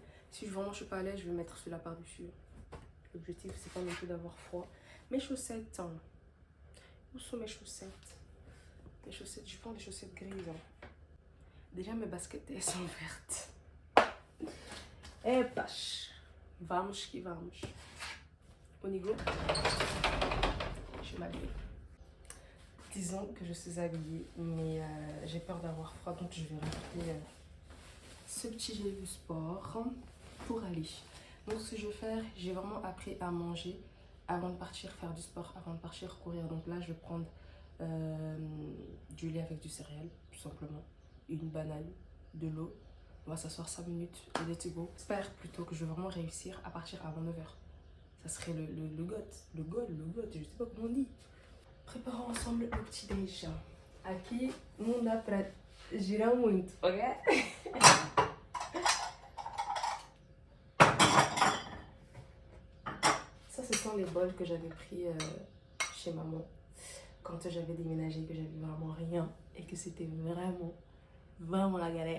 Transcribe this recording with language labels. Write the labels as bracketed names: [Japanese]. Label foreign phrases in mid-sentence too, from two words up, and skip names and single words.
[French] Si vraiment je suis pas à l'aise, je vais mettre cela par-dessus. L'objectif, c'est pas non plus d'avoir froid. Mes chaussettes. Hein. Où sont mes chaussettes? Les chaussettes, je prends des chaussettes grises. Hein. Déjà, mes baskets, elles sont vertes. Eh, pâche. [Portuguese] Vamos que vamos. [French] Onigo, je m'habille. Disons que je suis habillée, mais j'ai peur d'avoir froid, donc je vais rajouter ce petit gel du sport pour aller. Donc, ce que je vais faire, j'ai vraiment appris à manger avant de partir faire du sport, avant de partir courir. Donc là, je vais prendre du lait avec du céréales, tout simplement, une banane, de l'eau. On va s'asseoir 5 minutes et [English] let's go. [French] J'espère plutôt que je vais vraiment réussir à partir avant 9h. Ça serait le goût, je sais pas comment on dit. Préparons ensemble le petit déj. [Portuguese] Aqui não dá pra girar muito, ok? [French] Ça, ce sont les bols que j'avais pris chez maman quand j'avais déménagé, que j'avais vraiment rien et que c'était vraiment la galère.